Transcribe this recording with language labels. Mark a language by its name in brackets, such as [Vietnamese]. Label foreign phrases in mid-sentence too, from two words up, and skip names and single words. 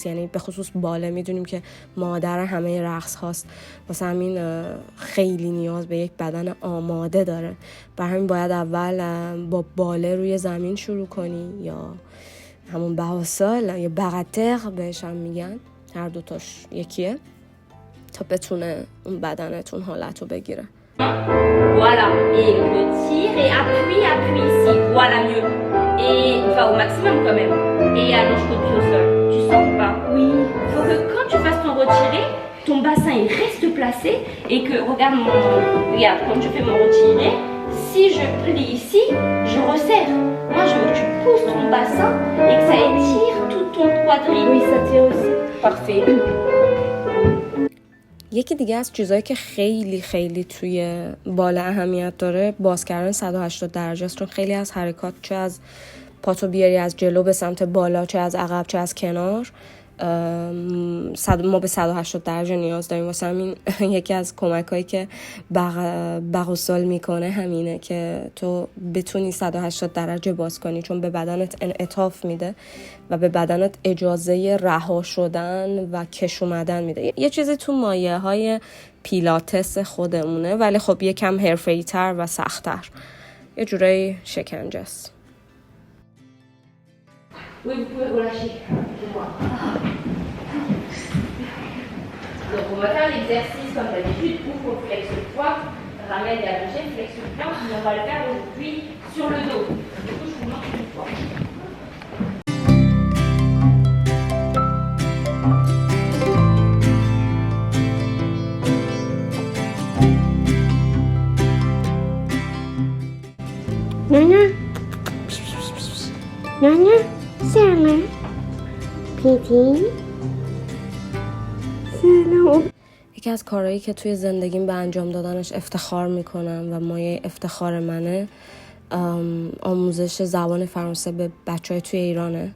[Persian] یعنی به خصوص باله میدونیم که مادر همه رقص هاست، واسه همین خیلی نیاز به یک بدن آماده داره. برای همین باید اول با باله روی زمین شروع کنی، یا همون بغوسل یا بغتر بهش هم میگن، هر دوتاش یکیه، تا بتونه اون بدنتون حالت رو بگیره. [French] Voilà, et le tire et appuie ici, voilà mieux. Et enfin au maximum quand même. Et allonge ton pied au sol. Tu sens ou pas? Oui. Faut que quand tu fasses ton retiré, ton bassin il reste placé et que regarde quand je fais mon retiré, si je plie ici, je resserre. Moi je veux que tu pousses ton bassin et que ça étire tout ton quadrille. Oui, ça tire aussi. Parfait. [Persian] یکی دیگه از چیزایی که خیلی خیلی توی باله اهمیت داره باز کردن 180 درجه است، چون خیلی از حرکات چه از پاتو بیاری از جلو به سمت بالا، چه از عقب، چه از کنار، ما به 180 درجه نیاز داریم. واسه همین یکی از کمکایی که بغسل میکنه همینه که تو بتونی 180 درجه باز کنی، چون به بدنت انعطاف میده و به بدنت اجازه رها شدن و کش اومدن میده. یه چیزی تو مایه های پیلاتس خودمونه، ولی خب یکم حرفه‌ای تر و سخت‌تر، یه جورایی شکنجه است. [French] Oui, vous pouvez relâcher. Donc on va faire l'exercice comme d'habitude, ouvre, flexe-toi, ramène et allongé, flexe-toi, mais on va le faire aujourd'hui sur le dos. Du coup, je vous montre une fois. Nana. Nana. [Persian] سلام. پیپی. سلام. یکی از کارهایی که توی زندگیم به انجام دادنش افتخار میکنم و مایه افتخار منه آموزش زبان فرانسه به بچهای توی ایرانه.